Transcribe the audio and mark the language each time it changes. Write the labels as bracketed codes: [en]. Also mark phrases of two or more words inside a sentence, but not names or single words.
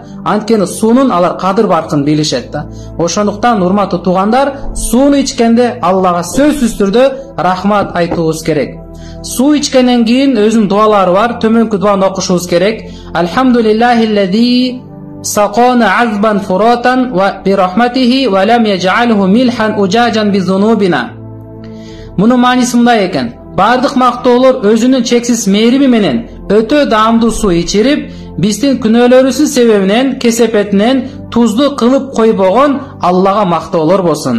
[ky] Анткени суунун алар кадыр баркын билишет да. Ошондуктан урматтуу туугандар, сууну ичкенде Аллага сөзсүз түрдө рахмат айтуубуз керек. Суу ичкенден кийин өзүнүн дуалары бар. Төмөнкү дуаны окушубуз керек. [ar] الحمد لله الذي سقانا عذبا فراتا برحمته ولم يجعله ملحا أجاجا بذنوبنا. [ky] Мунун мааниси мындай экен. Бардык мактоолор өзүнүн чексиз мээриби менен өтө даамдуу суу ичирип, биздин күнөөлөрүбүздүн себебинен, кесепетинен тузду кылып койбогон Аллага мактоолор болсун.